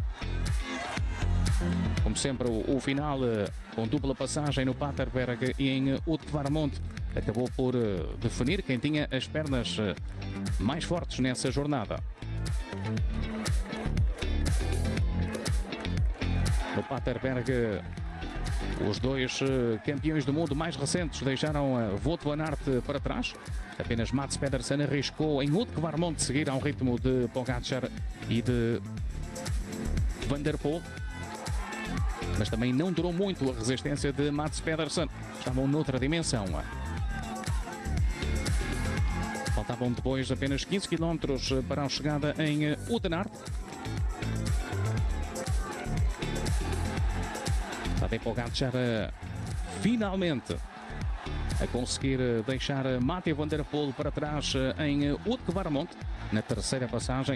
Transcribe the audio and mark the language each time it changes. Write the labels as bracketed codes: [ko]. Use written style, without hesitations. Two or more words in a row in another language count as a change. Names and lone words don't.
[pt] Como sempre, o final com dupla passagem no Paterberg e em Wout van Aert acabou por definir quem tinha as pernas mais fortes nessa jornada. No Paterberg, os dois campeões do mundo mais recentes deixaram Wout van Aert para trás. Apenas Mats Pedersen arriscou em Wout van Aert seguir ao ritmo de Pogačar e de Van der Poel. Mas também não durou muito a resistência de Mats Pedersen. Estavam noutra dimensão. Faltavam depois apenas 15 km para a chegada em Oudenaarde. Tadej Pogačar finalmente a conseguir deixar Mathieu van der Poel para trás em Wout van Aert na terceira passagem.